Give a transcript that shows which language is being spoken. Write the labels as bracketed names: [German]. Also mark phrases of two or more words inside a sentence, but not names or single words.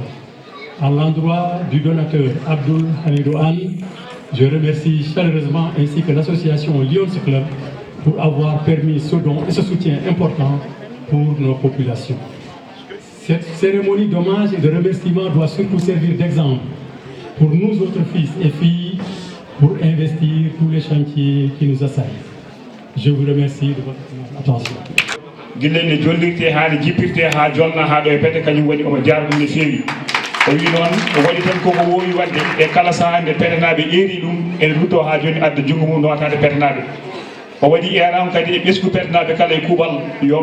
[French] À l'endroit du donateur Abdoul Hamidou Anne, je remercie chaleureusement ainsi que l'association Lions Club pour avoir permis ce don et ce soutien important pour nos populations. Cette cérémonie d'hommage et de remerciement doit surtout servir d'exemple pour nous autres fils et filles pour investir tous les chantiers qui nous assaillent. Je vous remercie de votre attention. [Fula] guillen ne jollirte haade jippirte ha jolna ha ɗo e pete kañum waɗi omo jaara ɗum no feewi o wi noon o waɗi tan koko wowi wadde e kala saaha nde petenaɓe ƴeeri ɗum ene rutto ha joni adda junggo mum nowatade petenaɓe o waɗi eran kadi e ɓesgu petenaɓe kala e kuuɓal yo